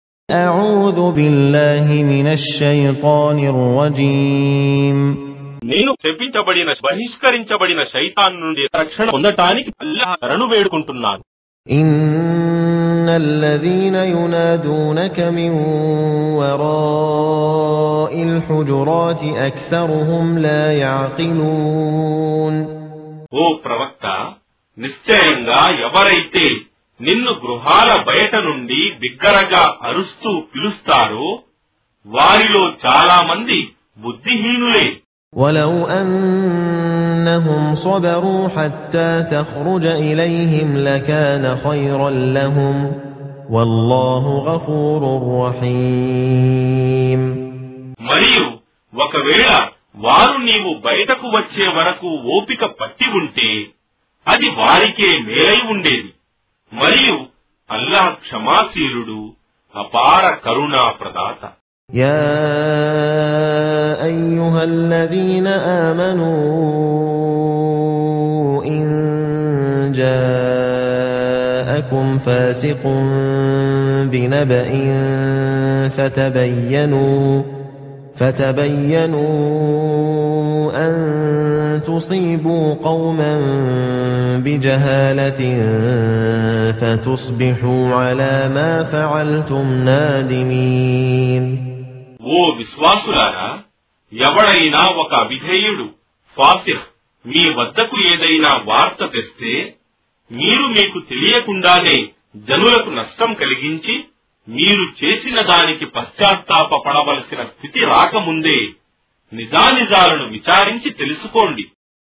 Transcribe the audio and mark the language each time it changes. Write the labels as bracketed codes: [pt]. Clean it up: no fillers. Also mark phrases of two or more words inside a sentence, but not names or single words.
[ar] أعوذ بالله من الشيطان الرجيم [te] నేను శపించబడిన బహిష్కరించబడిన శైతాన్ నుండి రక్షణ పొందటానికి అల్లాహ్ శరణు వేడుకుంటున్నాను. [ar] إن الذين ينادونك من وراء الحجرات أكثرهم لا يعقلون. [te] ఓ ప్రవక్త, నిశ్చయంగా ఎవరైతే నిన్ను గృహాల బయట నుండి బిగ్గరగా అరుస్తూ పిలుస్తారో వారిలో చాలా మంది బుద్ధిహీనులే. [ar] ولو أنهم صبروا حتى تخرج إليهم لكان خيرا لهم والله غفور رحيم. [te] మరియు ఒకవేళ వారు నీవు బయటకు వచ్చే వరకు ఓపిక పట్టి ఉంటే అది వారికే మేలై ఉండేది. మరియు అల్లాహ్ క్షమాశీలుడు, అపార కరుణా ప్రదాత. [ar] يا أيها الذين آمنوا إن جاءكم فاسق بنبأ فتبينوا أن تصيبوا قوما بجهالة فتصبحوا على ما فعلتم نادمين. [te] ఓ విశ్వాసులారా, ఎవడైనా ఒక విధేయుడు ఫాసిహ్ మీ వద్దకు ఏదైనా వార్త తెస్తే మీరు మీకు తెలియకుండానే జనులకు నష్టం కలిగించి మీరు చేసిన దానికి పశ్చాత్తాపపడవలసిన స్థితి రాకముందే నిజానిజాలను విచారించి తెలుసుకోండి.